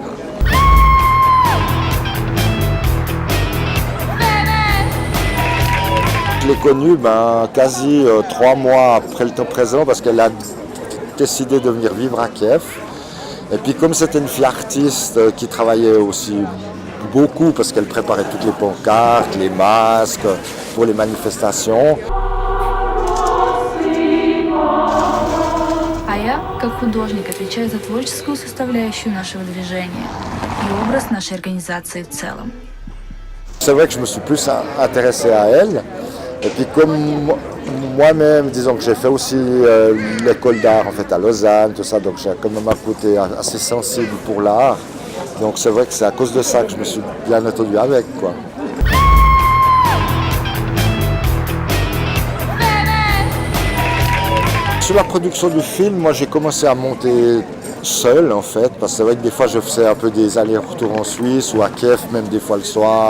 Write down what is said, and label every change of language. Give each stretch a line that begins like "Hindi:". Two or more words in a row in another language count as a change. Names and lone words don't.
French: Je l'ai connue quasi 3 mois après le temps présent, parce qu'elle a décidé de venir vivre à Kiev. Et puis comme c'était une fille artiste qui travaillait aussi beaucoup, parce qu'elle préparait toutes les pancartes, les masques pour les manifestations.
Russian: А я, как художник, отвечаю за творческую составляющую нашего движения и образ нашей организации в целом.
French: C'est vrai que je me suis plus intéressé à elle. Et puis comme moi-même, disons que j'ai fait aussi l'école d'art en fait à Lausanne, tout ça, donc j'ai quand même un côté assez sensible pour l'art. Donc c'est vrai que c'est à cause de ça que je me suis bien entendu avec, quoi. Sur la production du film, moi j'ai commencé à monter seul en fait, parce que c'est vrai que des fois je faisais un peu des allers-retours en Suisse ou à Kiev, même des fois le soir.